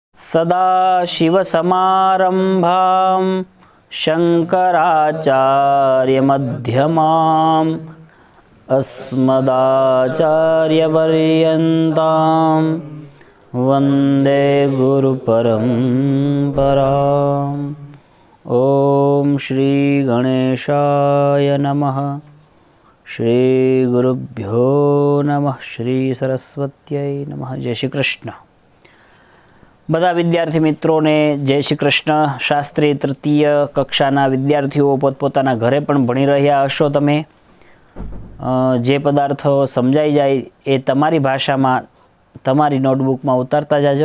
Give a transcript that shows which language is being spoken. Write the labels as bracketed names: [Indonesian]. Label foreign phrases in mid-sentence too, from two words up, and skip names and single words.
[Sanskrit] सदाशिवसमारम्भां शङ्कराचार्यमध्यमाम् अस्मदाचार्यपर्यन्तां वन्दे गुरुपरम्पराम्। ओम श्री गणेशाय नमः। श्री गुरुभ्यो नमः। श्री सरस्वत्यै नमः। जय श्री कृष्ण। [Gujarati] બધા વિદ્યાર્થી મિત્રોને જય શ્રી કૃષ્ણ। શાસ્ત્રી તૃતીય કક્ષાના વિદ્યાર્થીઓ પોતપોતાના ઘરે પણ ભણી રહ્યા હશો। તમે જે પદાર્થો સમજાઈ જાય એ તમારી ભાષામાં તમારી નોટબુકમાં ઉતારતા જાજો।